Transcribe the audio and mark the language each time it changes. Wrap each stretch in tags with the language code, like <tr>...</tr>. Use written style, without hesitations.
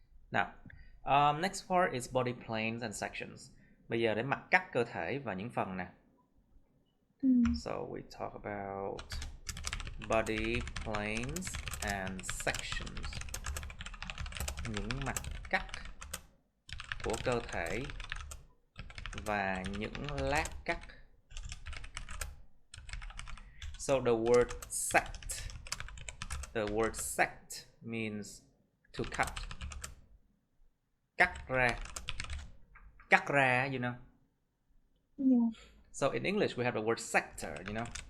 <en>Now, next part is body planes and sections.</en> <vi>Bây giờ để mặt cắt cơ thể và những phần nè.</vi> <en>So we talk about body planes and sections.</en> <vi>Những mặt cắt của cơ thể và những lát cắt.</vi> <en>So the word sect means to cut.</en> <vi>Cắt ra,</vi> <en>you know. Yeah. So in English we have the word sector, you know.</en>